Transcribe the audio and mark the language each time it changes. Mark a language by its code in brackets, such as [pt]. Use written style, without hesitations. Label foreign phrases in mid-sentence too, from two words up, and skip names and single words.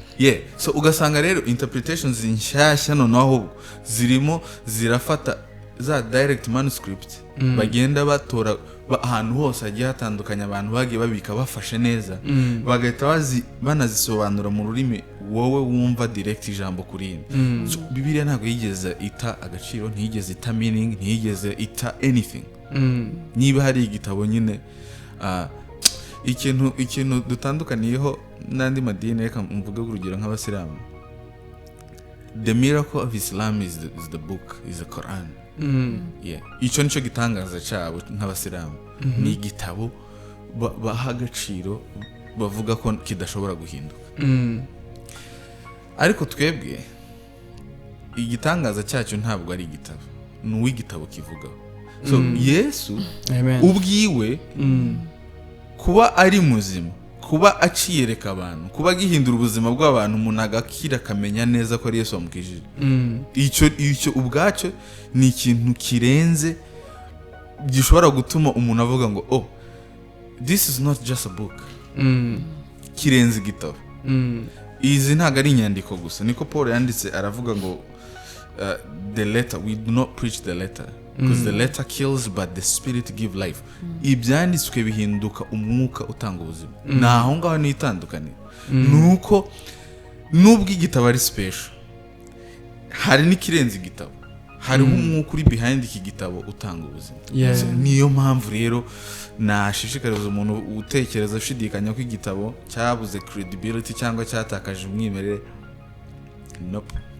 [rw] So ugasanga rero interpretations nshyashya noneho zirimo zirafata za [en] direct manuscript [rw] bagenda batora ahantu hose hagiye hatandukanye, abantu bagiye babika bafashe neza, bagahita banazisobanura mu rurimi wowe wumva direct ijambo kuri indi. Bibiliya ntabwo yigeze ita agaciro, ntiyigeze ita meaning, ntiyigeze ita anything. Niba hari igitabo nyine ikintu dutandukaniyeho n'andi madini, reka mvuge urugero nk'Abasilamu. [en] The miracle of Islam is the book, is the Quran. [rw] Icyo nicyo gitangaza cyabo nk'Abasilamu. Ni igitabo baha agaciro, bavuga ko kidashobora guhinduka. Ariko twebwe igitangaza cyacyo ntabwo ari igitabo, ni uw'igitabo kivugaho. So Yesu ubwiwe kuba ari muzima, kuba aciyereka abantu, kuba gihindura ubuzima bw'abantu, umuntu agakira akamenya neza ko ari Yesu wamukijije. Icyo ubwacyo ni ikintu kirenze, gishobora gutuma umuntu avuga ngo [en] oh, this is not just a book. [rw] Kirenze igitabo. Izi ntabwo ari inyandiko gusa, niko Paul yanditse aravuga ngo [en] the letter, we do not preach the letter because the letter kills but the spirit give life. [rw] Ibyanditswe bihinduka umwuka utanga ubuzima. Naho ngaho ni itandukanye. Nuko nubwo igitabo ari special, hari n'ikirenze igitabo, hari umwuka uri behind iki gitabo utanga ubuzima. So, niyo mpamvu rero nashishikariza umuntu utekereza ushidikanya ko igitabo cyabuze credibility cyangwa cyatakaje umwimerere, nope.